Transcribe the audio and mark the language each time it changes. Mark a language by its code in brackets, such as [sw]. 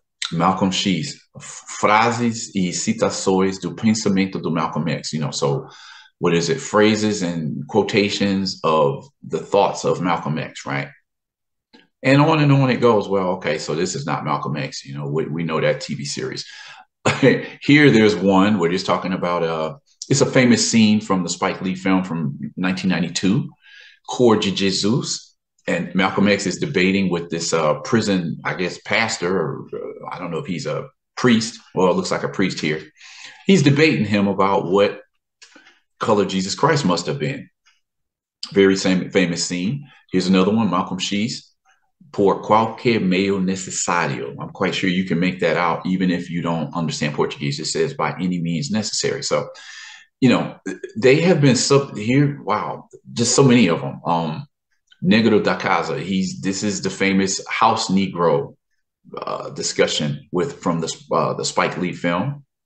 [pt] Malcolm X, frases e citações do pensamento do Malcolm X. [en] So what is it? Phrases and quotations of the thoughts of Malcolm X, right? And on it goes. Well, okay, so this is not Malcolm X. We know that TV series. Here, there's one where he's talking about, it's a famous scene from the Spike Lee film from 1992, Cor de Jesus. And Malcolm X is debating with this prison, I guess, pastor, or I don't know if he's a priest. Well, it looks like a priest here. He's debating him about what color Jesus Christ must have been. Very famous scene. Here's another one, Malcolm X [pt] por qualquer meio necessário. [en] I'm quite sure you can make that out even if you don't understand Portuguese. It says by any means necessary. So, you know, they have been sub here. Wow, just so many of them. Negro da Casa. This is the famous House Negro discussion from the Spike Lee film.